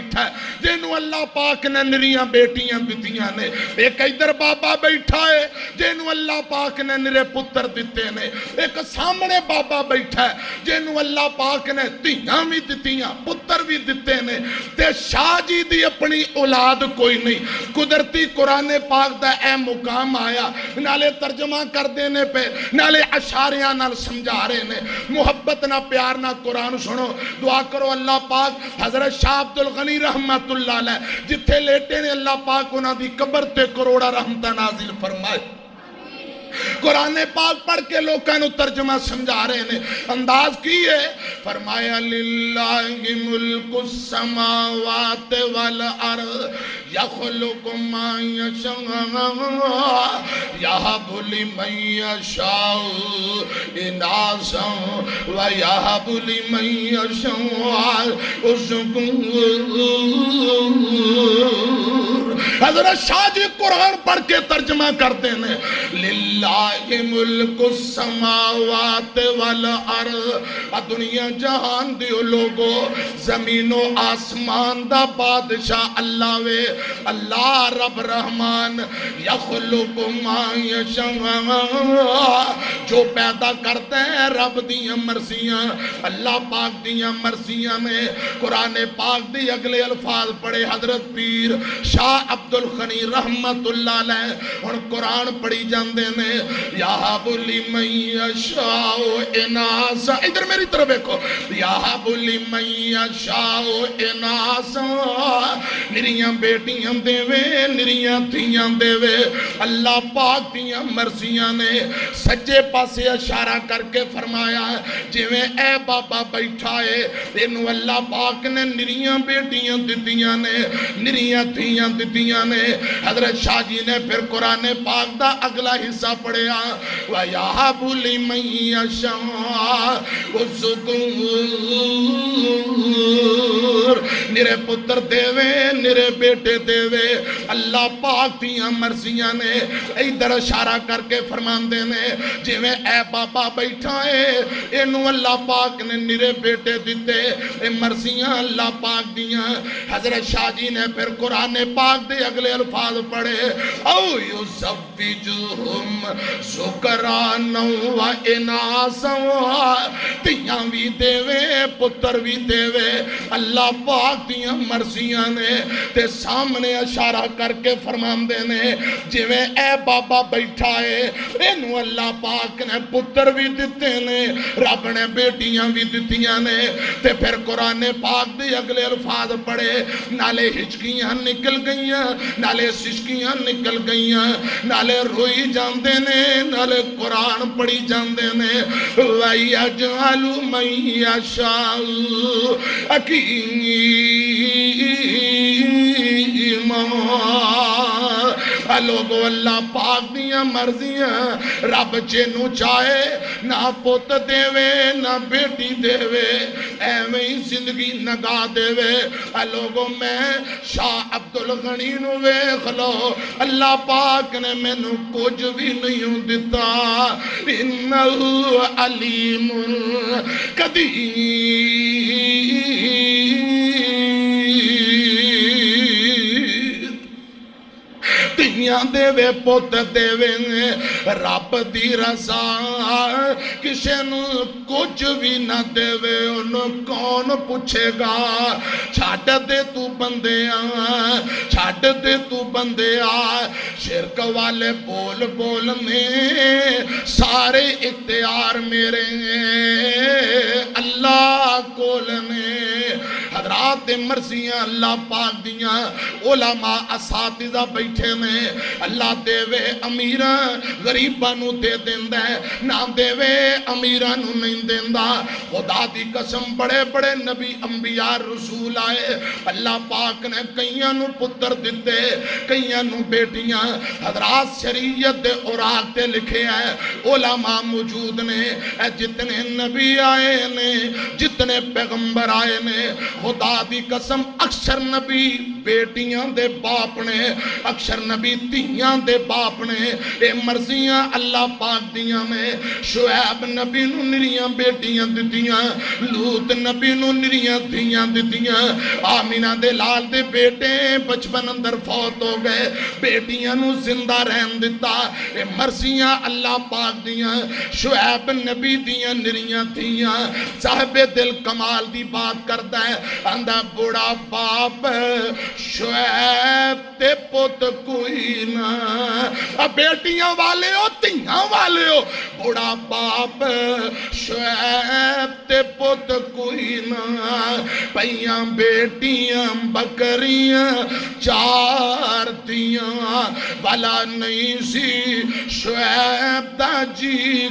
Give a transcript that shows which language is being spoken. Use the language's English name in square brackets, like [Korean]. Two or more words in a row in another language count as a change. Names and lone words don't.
[Punjabi] ہے جنہوں اللہ پاک نے نریاں بیٹیاں دیتیاں نے ایک ادھر بابا بیٹھا ہے جنہوں اللہ پاک نے نرے پتر دیتے نے ایک سامنے بابا بیٹھا ہے جنہوں اللہ پاک نے تیاں بھی دیتیاں پتر بھی دیتے نے تے شاہ جی دی اپنی اولاد کوئی نہیں قدرتی قرآن پاک دا اے مقام آیا نالے ترجمہ کر دینے پہ نالے اشاریاں نال سمجھا رہے نے محبت نہ پیار نہ قرآن سنو دعا کرو اللہ پاک حضرت شاہ عبدالغنی رحمت اللہ علیہ جتھے لیٹے نے اللہ پاک انہاں دی قبر تے کروڑا رحمتہ نازل فرمائے قرآن پاک پڑھ کے لوگاں نو ترجمہ سمجھا رہے نے انداز کی ہے فرمایا [Arabic] للہ ملک السماوات والارض یخلق ما یشاء یہب لمن یشاء اناسا ویہب لمن یشاء الذکور [Punjabi] حضرت شاہ جی قرآن پڑھ کے [Urdu] ترجمہ کرتے ہیں [Arabic] للہ ملک السماوات والارض [Punjabi] دنیا جہان دیو لوگو زمین و آسمان دا بادشاہ اللہ وے اللہ رب رحمان [Arabic] یخلق ما یشاء [Urdu] جو پیدا کرتے ہیں [Punjabi] رب دیاں مرضیاں اللہ پاک دیاں مرضیاں میں قرآن پاک دی اگلے الفاظ پڑھے حضرت پیر شاہ عبدالغنی رحمت اللہ علیہ اور قرآن پڑھی جاندے نے [Arabic] یہب لمن یشاء اناسا [Punjabi] ادھر میری طرف دیکھو [Arabic] یہب لمن یشاء اناسا [Punjabi] نریاں بیٹیاں دے وے نریاں تھیاں دے وے اللہ پاک دیاں مرضیاں نے سجے پاسے اشارہ کر کے فرمایا جویں اے بابا بیٹھا ہے انہوں اللہ پاک نے نریاں بیٹیاں دیتیاں نے نریاں تھیاں دیتیاں نے حضرت شاہ جی نے پھر قرآن پاک دا اگلا حصہ پڑھیا [Arabic] وَيَحَبُ لِمَن يَشَاءُ [Punjabi] الذُّكُورَ نرے پتر دے وے نرے بیٹے دے وے اللہ پاک دیاں مرضیاں نے ادھر اشارہ کر کے فرمان دے نے جویں جویں اے بابا بیٹھا ہے اینو اللہ پاک نے نرے بیٹے دیتے اے مرضیاں اللہ پاک دیاں حضرت شاہ جی نے پھر قرآن پاک دے اگلے الفاظ پڑھے او [Arabic] یزوجہم ذکرانا و اناسا [Punjabi] تیاں بھی دے وے پتر بھی دے وے اللہ پاک دیاں مرضیاں نے تے سامنے اشارہ کر کے فرمان دینے جویں اے بابا بیٹھا ہے اینو اللہ پاک نے پتر بھی دیتے نے رب نے بیٹیاں بھی دیتیاں نے تے پھر قرآن پاک دے اگلے الفاظ پڑھے نالے ہچکیاں نکل گئیاں نالے سشکیاں نکل گئیاں نالے روئی جاندے نے نالے قرآن پڑھی جاندے نے [Arabic] وَيَجْعَلُ مَن يَشَاءُ [Punjabi] عَقِيمًا لوگو اللہ پاک دیاں مرضیاں رب جنو چاہے نہ پوت دے وے نہ بیٹی دے وے ایویں ہی زندگی نگاہ دے وے لوگو میں شاہ عبدالغنی نو ویکھ لو اللہ پاک نے میں نو کچھ بھی نہیں دیتا انہو علیم قدیر تیاں دے وے پوت دے وے رب دی رضا کسے نو کچھ بھی نہ دے وے انہوں کون پوچھے گا چھاٹ دے تو بندے چھاٹ دے تو بندے شرک والے بول بولنے سارے اختیار میرے اللہ کولنے حضرات مرضیاں اللہ پاک دیاں علماء اساتذہ بیٹھے میں اللہ دے وے امیران غریبانو دے دیندہ ہے نہ دے وے امیرانو نہیں دیندہ خدا دی قسم بڑے بڑے نبی انبیاء رسول آئے اللہ پاک نے کئیانو پتر دیتے کئیانو بیٹیاں حضرات شریعت دے اوراق تے لکھے ہیں علماء موجود نے جتنے نبی آئے نے جتنے پیغمبر آئے نے خدا دی قسم اکثر نبی بیٹیاں دے باپ نے اکثر نبی تیاں دے باپ نے اے مرضیاں اللہ پاک دیاں میں شعیب نبی نو نریاں بیٹیاں دیتیاں لوت نبی نو نریاں تیاں دیتیاں آمینہ دے لال دے بیٹے بچپن اندر فوت ہو گئے بیٹیاں نو زندہ رہن دیتا اے مرضیاں اللہ پاک دیاں شعیب نبی دیاں نریاں تیاں صاحب دل کمال دی بات کرتا ہے اندہ بڑا باپ شعیب تے پوت کوئی نہ بیٹیاں والے ہو تیاں والے ہو بڑا باپ شعیب تے پوت کوئی نہ پیاں بیٹیاں بکریاں چار دیاں والا نہیں سی شعیب دا جی